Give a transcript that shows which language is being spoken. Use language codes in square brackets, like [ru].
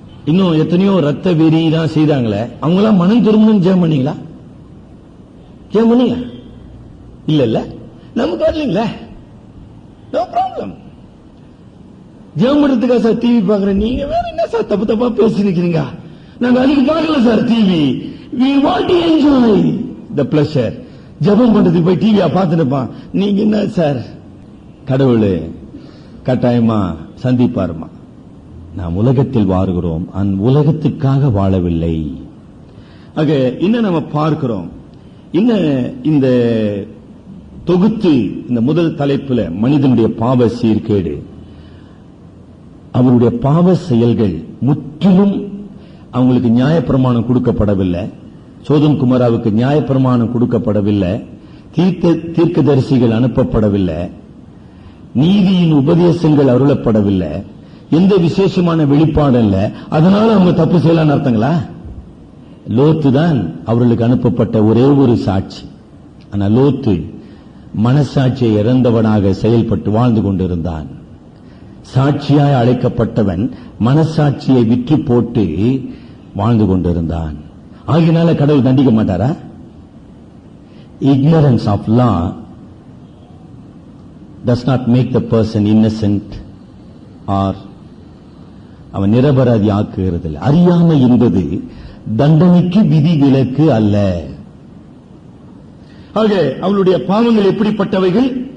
[ta] இன்னும் எத்தனையோ ரத்த வெறி தான் செய்தாங்களே, அவங்க எல்லாம் மனம் திரும்பணும் ஜெபம் பண்ணீங்களா? ஜெபம் பண்ணீங்க இல்ல நமக்கு வரலீங்களே, [en] No problem. [ta] ஜெபம் பண்றதுக்கா சார் டிவி பாக்குறேன்? நீங்க வேற என்ன சார் தப்பு தப்பா பேசிருக்கீங்க? நாங்க அதுக்கு பார்க்கல sir TV. [en] we want to enjoy the pleasure. [ta] ஜெபம் பண்றதுக்கு போய் டிவியா பார்த்துருப்பான். நீங்க என்ன சார்? கடவுள் கட்டாயமா சந்திப்பாருமா. நாம் உலகத்தில் வாழ்கிறோம், உலகத்துக்காக வாழவில்லை. ஆக என்ன நம்ம பார்க்கிறோம்? இந்த தொகுத்து இந்த முதல் தலைப்புல மனிதனுடைய பாவ சீர்கேடு, அவருடைய பாவ செயல்கள் முற்றிலும் அவங்களுக்கு நியாயப்பிரமாணம் கொடுக்கப்படவில்லை. சோதம் குமாராவுக்கு நியாயப்பிரமாணம் கொடுக்கப்படவில்லை, தீர்க்கதரிசிகள் அனுப்பப்படவில்லை, நீதியின் உபதேசங்கள் அருளப்படவில்லை, எந்த விசேஷமான வெளிப்பாடு இல்ல. அதனால அவங்க தப்பு செய்யலாம் அர்த்தங்களா? லோத்து தான் அவர்களுக்கு அனுப்பப்பட்ட ஒரே ஒரு சாட்சி. ஆனா லோத்து மனசாட்சியை இறந்தவனாக செயல்பட்டு வாழ்ந்து கொண்டிருந்தான். சாட்சியாய் அழைக்கப்பட்டவன் மனசாட்சியை விற்று போட்டு வாழ்ந்து கொண்டிருந்தான். ஆகினால கடவுள் தண்டிக்க மாட்டாரா? [en] ignorance of law does not make the person innocent or [ta] அவன் நிரபராதி ஆக்குகிறது. அறியாமை என்பது தண்டனைக்கு விதி விலக்கு அல்ல. ஆக அவளுடைய பாவங்கள் எப்படிப்பட்டவைகள்?